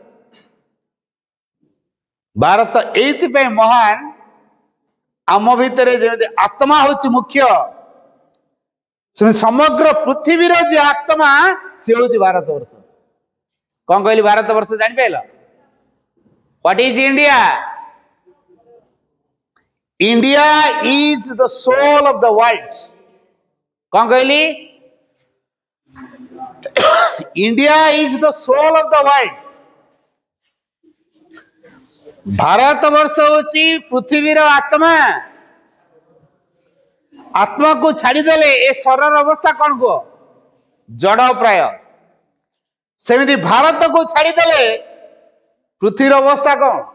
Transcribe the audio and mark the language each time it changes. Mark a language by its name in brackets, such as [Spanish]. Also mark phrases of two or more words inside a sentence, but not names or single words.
[Odia] ଭାରତ ଏଇଥିପାଇଁ ମହାନ, ଆମ ଭିତରେ ଯେମିତି ଆତ୍ମା ହଉଛି ମୁଖ୍ୟ, ସେମିତି ସମଗ୍ର ପୃଥିବୀର ଯେ ଆତ୍ମା ସେ ହଉଛି ଭାରତ ବର୍ଷ। କଣ କହିଲି? ଭାରତ ବର୍ଷ ଜାଣିପାରିଲ? [English] What is India? India is the soul of the world. [Odia] କଣ କହିଲି? [English] India is the soul of the world. [Odia] ଭାରତ ବର୍ଷ ହଉଛି ପୃଥିବୀର ଆତ୍ମା। ଆତ୍ମାକୁ ଛାଡିଦେଲେ ଏ ଶରୀରର ଅବସ୍ଥା କଣ କୁହ? ଜଡ ପ୍ରାୟ। ସେମିତି ଭାରତକୁ ଛାଡିଦେଲେ ପୃଥିବୀର ଅବସ୍ଥା କଣ?